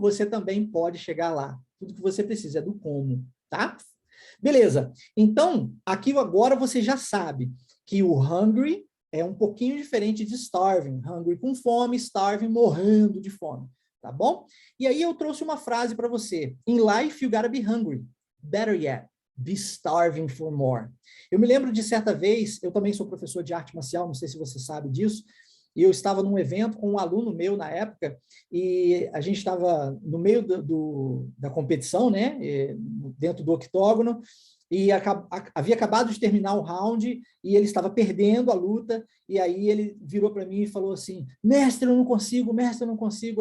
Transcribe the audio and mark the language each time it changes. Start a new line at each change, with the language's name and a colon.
Portuguese: Você também pode chegar lá. Tudo que você precisa é do como, tá? Beleza. Então, aqui agora você já sabe que o hungry é um pouquinho diferente de starving. Hungry com fome, starving morrendo de fome, tá bom? E aí eu trouxe uma frase para você.
English: In life you gotta be hungry. Better yet, be starving for more.
Portuguese: Eu me lembro de certa vez, eu também sou professor de arte marcial, não sei se você sabe disso, e eu estava num evento com um aluno meu na época, e a gente estava no meio da competição, né, dentro do octógono, e havia acabado de terminar o round, e ele estava perdendo a luta, e aí ele virou para mim e falou assim, mestre, eu não consigo, mestre, eu não consigo.